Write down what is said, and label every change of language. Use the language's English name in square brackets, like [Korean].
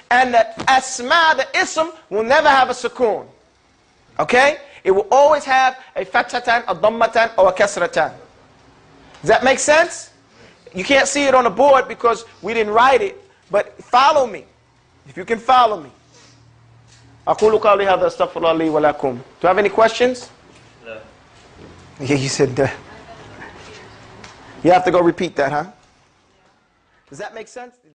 [English] And the asma, the ism, will never have a sukoon. Okay? It will always have a fathatan, a dhammatan, or a kasratan. Does that make sense? You can't see it on the board because we didn't write it, but follow me. If you can follow me. [Arabic] أقول قولي هذا استغفر الله لي ولكم. [English] Do you have any questions? No. Yeah, you said that. You have to go repeat that, huh? Does that make sense?